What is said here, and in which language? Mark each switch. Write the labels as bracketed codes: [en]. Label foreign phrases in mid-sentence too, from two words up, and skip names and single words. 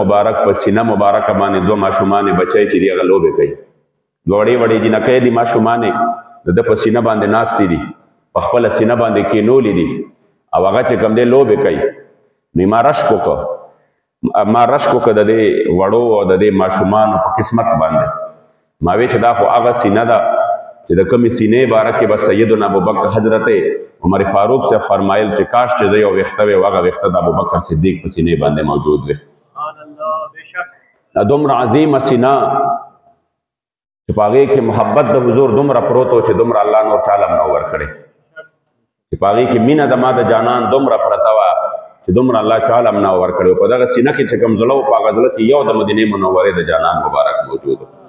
[ps] مبارک په سینه مبارکه باندې دوه ماشومانې بچی چې دي هغه لوبې کوي دوه وړې وړې جنکۍ دي ماشومانې د ده په سینه باندې ناستې دي په خپله سینه باندې کینولې دي او هغه چې کوم دی لوبې کوي نو ما رشک وکړه د دې وړو او د دې ماشومانو په قسمت باندې ما وی چې دا خو هغه سینه ده چې د کومې سینې باره کې به سیدنا ابوبکر حضرت عمر فاروق سے فرمایل چې کاش چې زه یو ویښته وی هغه ویښته د ابوبکر صدیق په سینې باندې موجود وي دا دومره عظیمه سینه چې په هغې کې محبت د حضور دومره پروت و چې دومره الله نور تعالی هم نه ورکړی چې په هغې کې مینه زما د جانان دومره پرته وه چې دومره الله تعالی هم نه ورکړی په دغه سینه کې چې کوم زړه و په هغه زړه کې یو د مدینې منورې د جانان مبارک موجود و